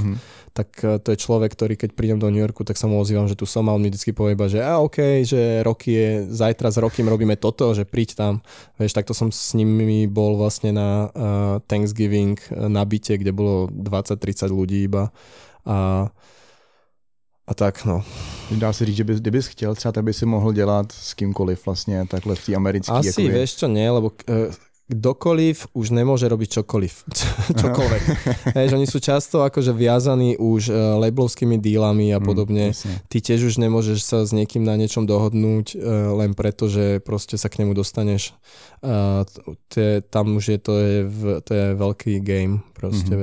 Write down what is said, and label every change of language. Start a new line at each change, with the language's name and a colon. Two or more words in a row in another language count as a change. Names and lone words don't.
Slovak: Tak to je človek, ktorý keď prídem do New Yorku, tak sa mu ozývam, že tu som a on mi vždycky povie iba, že OK, že Rocky je, zajtra s Rockym robíme toto, že príď tam. Vieš, takto som s nimi bol vlastne na Thanksgiving na byte, kde bolo 20-30 ľudí iba a tak, no.
Czech: Dá se říct, že kdybys chtěl, třeba tak by si mohl dělat s kýmkoliv vlastně takhle v té americké.
Slovak: Asi jako vieš čo, nie, lebo kdokoliv už nemôže robiť čokoľvek. Hej, oni sú často akože viazaní už labelovskými dílami a podobne. Ty tiež už nemôžeš sa s niekým na niečom dohodnúť len preto, že proste sa k nemu dostaneš. Tam už je to je veľký game proste, vieš.